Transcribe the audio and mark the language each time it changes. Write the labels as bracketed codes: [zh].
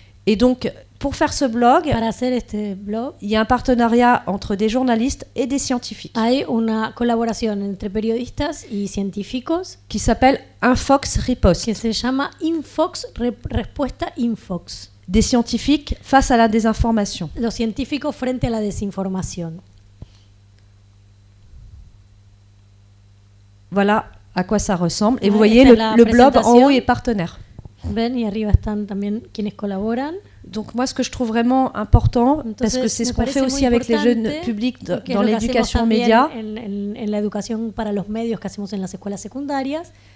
[fr] Et donc, pour faire ce blog, il y a un partenariat entre des journalistes et des scientifiques. [es] Hay una colaboración entre periodistas y científicos [fr] qui s'appelle Infox Riposte. [es] Que se llama Infox, respuesta Infox. [fr] Des scientifiques face à la désinformation. [es] Los científicos frente a la desinformación. [fr] Voilà à quoi ça ressemble. Et vous voyez, le blob en haut est partenaire. [es] Ven, y arriba están también quienes colaboran. [fr] Donc moi, ce que je trouve vraiment important, parce que c'est ce qu'on fait aussi avec les jeunes publics dans l'éducation aux médias, [es] en la educación para los medios que hacemos en las escuelas secundarias,